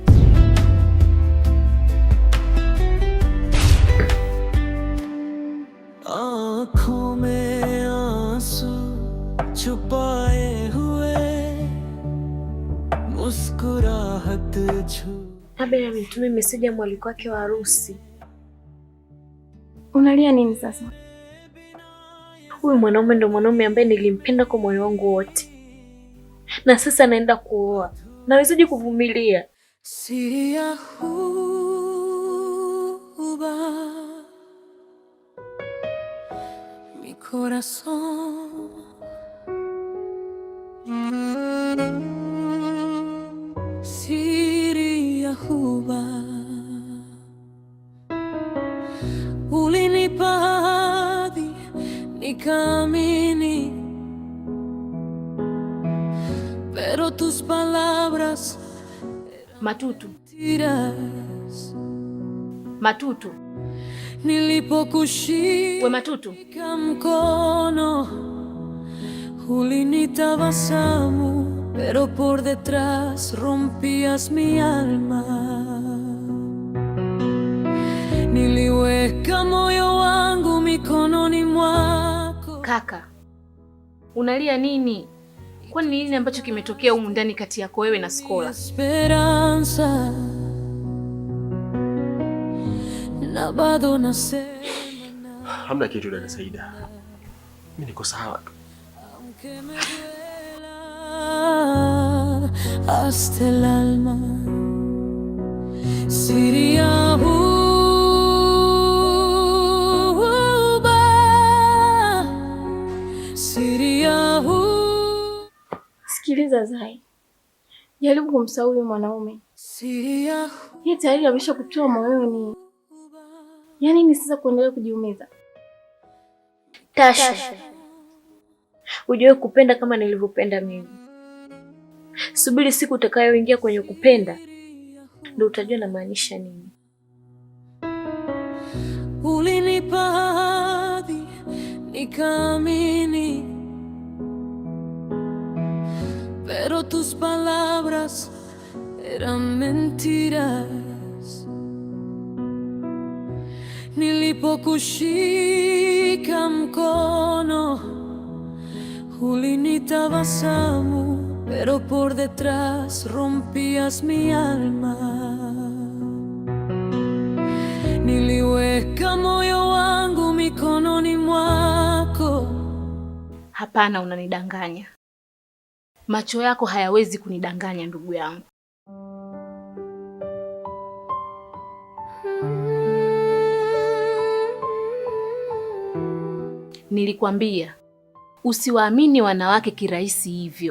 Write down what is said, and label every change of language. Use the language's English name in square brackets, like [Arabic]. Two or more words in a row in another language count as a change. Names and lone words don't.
[Hindi] आँखों में आंसू छुपाए हुए मुस्कुराहट छू। [Swahili] Abel amenitumia meseji ya mwaliko wake wa harusi. Unalia nini sasa? Huyu mwanaume ndo mwanaume ambaye nilimpenda kwa moyo wangu wote, na sasa naenda kuoa. Nawezaje kuvumilia? Siri ya huba [Spanish] mi corazón [Swahili] siri ya huba ulinipa ahadi nikaamini, [Spanish] pero tus palabras [Swahili] Matutu. [Spanish] tiras. [Swahili] Matutu. Nilipokushika We Matutu. mkono ulinitabasamu, [Spanish] pero por detrás rompías mi alma. [Swahili] Niliweka moyo wangu mikononi mwako. Kaka, unalia nini? Kwani ni nini ambacho kimetokea humu ndani kati yako wewe na Skola? Esperanza na bado nasema Hamna kitu dada Saida. Mimi niko sawa tu. [Spanish] aunque me duela hasta el alma. [Swahili] Siri ya huba, siri ya huba. Sikiliza Zai, jaribu kumsahau huyo mwanaume. Siri ya Yeye tayari ameshakutoa moyoni. Yaani ni sasa kuendelea kujiumiza? Tasha, ujue kupenda kama nilivyopenda mimi. Subiri siku utakayoingia kwenye kupenda, ndio utajua namaanisha nini. ulinipa ahadi nikaamini, [Spanish] pero tus palabras eran mentiras. [Swahili] Nilipokushika mkono ulinitabasamu, [Spanish] pero por detrás rompías mi alma. [Swahili] Niliweka moyo wangu mikononi mwako. Hapana, unanidanganya. Macho yako hayawezi kunidanganya ndugu yangu. Nilikwambia usiwaamini wanawake kirahisi hivyo.